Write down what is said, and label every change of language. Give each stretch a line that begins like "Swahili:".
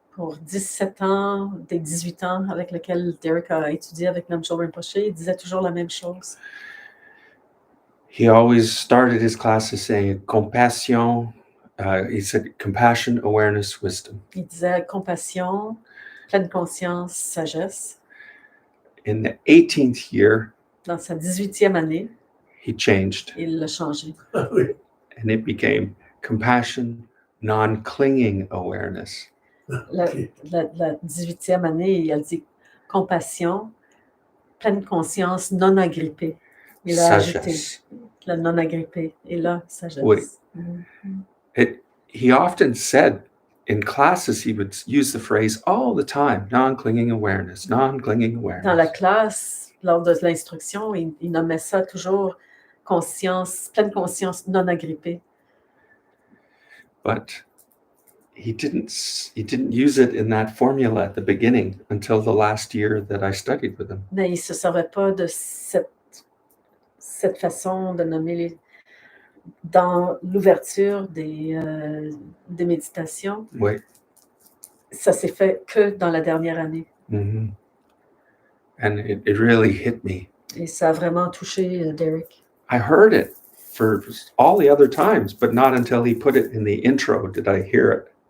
French: Pour 17 ans, des 18 ans avec lesquels Derek a étudié avec Namgyal Rinpoche, il disait toujours la même chose.
English: He always started his classes saying compassion. He said compassion, awareness, wisdom.
French: Il disait compassion, pleine conscience, sagesse.
English: In the 18th year,
French: Dans sa 18e année,
English: he changed.
French: il l'a changé.
English: And it became compassion, non-clinging awareness.
French: La 18e année, il a dit compassion, pleine conscience, non agrippée. Il a ajouté la non agrippée et la sagesse. Oui.
English: He often said in classes, he would use the phrase all the time, non-clinging awareness, non-clinging awareness.
French: Dans la classe, lors de l'instruction, il nommait ça toujours conscience, pleine conscience non agrippée.
English: But he didn't use it in that formula at the beginning until the last year that I studied with him.
French: Mais il ne se servait pas de cette cette façon de nommer dans l'ouverture des méditations, Oui. ça s'est fait que dans la dernière année.
English: Mm-hmm. And it really hit me.
French: Et ça a vraiment touché Derek.
English: I heard it for all the other times, but not until he put it in the intro did I hear it.